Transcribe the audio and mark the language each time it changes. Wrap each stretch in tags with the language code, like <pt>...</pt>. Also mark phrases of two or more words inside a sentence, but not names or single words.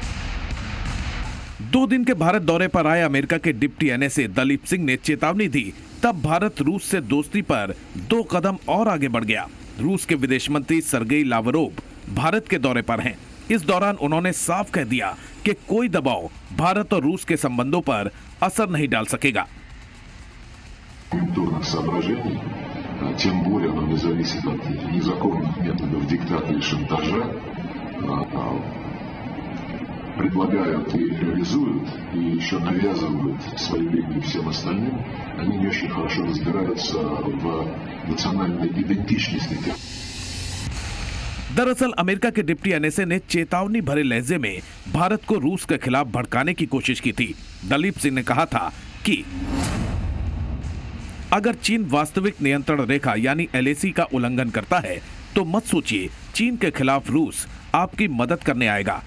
<hi>2 दिन के भारत दौरे पर आए अमेरिका के डिप्टी एनएसए दलीप सिंह ने चेतावनी दी। तब भारत रूस से दोस्ती पर 2 कदम और आगे बढ़ गया। रूस के विदेश मंत्री सरगेई लावरोव भारत के दौरे पर हैं। इस दौरान उन्होंने साफ कह दिया कि कोई दबाव भारत और रूस के संबंधों पर असर नहीं डाल सकेगा।</hi> <ru>предлагают и реализуют, и еще навязывают свои линии всем остальным, они не очень хорошо разбираются в национальной идентичности.</ru> <hi>दरअसल अमेरिका के डिप्टी एनएसए ने चेतावनी भरे लहजे में भारत को रूस के खिलाफ भड़काने की कोशिश की थी। दलीप सिंह ने कहा था कि अगर चीन वास्तविक नियंत्रण रेखा यानी एलएसी का उल्लंघन करता है, तो मत सोचिए चीन के खिलाफ रूस आपकी मदद करने आएगा।</hi>